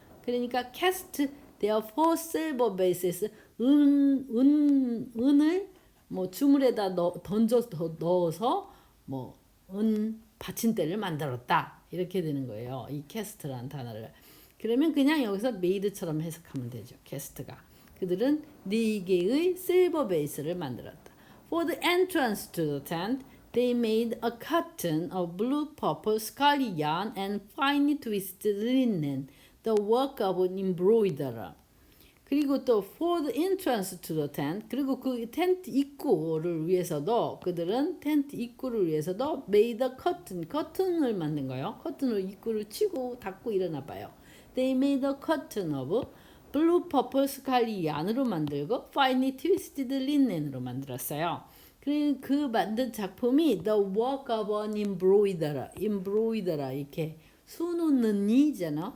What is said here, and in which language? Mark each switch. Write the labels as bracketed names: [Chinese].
[Korean] 그러니까 [English] cast therefore silver bases [Korean] 은을 주물에다 넣어서 은 받침대를 만들었다 이렇게 되는 거예요. 이 cast라는 단어를. 그러면 그냥 여기서 made처럼 해석하면 되죠. cast가. 그들은 4개의 silver base를 만들었다. [English] For the entrance to the tent, they made a curtain of blue, purple, scarlet yarn and finely twisted linen, the work of an embroiderer. [Korean] 그리고 또 [English] for the entrance to the tent [Korean] 그리고 그 텐트 입구를 위해서도 그들은 텐트 입구를 위해서도 [English] made a [Korean] 커튼을 만든 거예요. 커튼으로 입구를 치고 닫고 일어나 봐요. [English] They made a curtain of blue, purple, scarlet yarn으로 [Korean] 만들고 [English] finely twisted linen으로 [Korean] 만들었어요. 그 만든 작품이 [English] the work of an embroiderer [Korean] 이렇게 수 놓는 이잖아.